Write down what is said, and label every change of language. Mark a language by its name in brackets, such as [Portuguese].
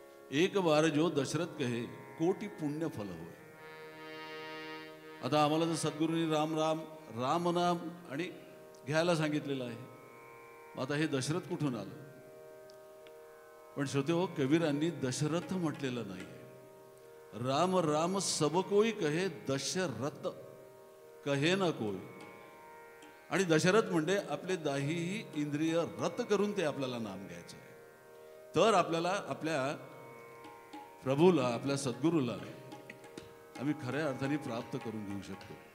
[Hindi] एक बार जो दशरथ कहे, कोटी पुण्य फल होय. [Marathi] आता आम्हाला तर सद्गुरूंनी राम राम राम नाम आणि घ्यायला सांगितलेलं आहे. आता हे दशरथ कुठून आलं? पण श्रोते हो, कबीरांनी दशरथ म्हटलेलं नाही. [Hindi] राम राम सब कोई कहे, दशरथ कहे ना कोई. [Marathi] आणि दशरथ म्हणजे आपले दाहीही इंद्रिय रत करून ते आपल्याला नाम घ्यायचे. तर आपल्याला आपल्या प्रभूला, आपल्या सद्गुरूला आम्ही खऱ्या अर्थाने प्राप्त करून घेऊ शकतो.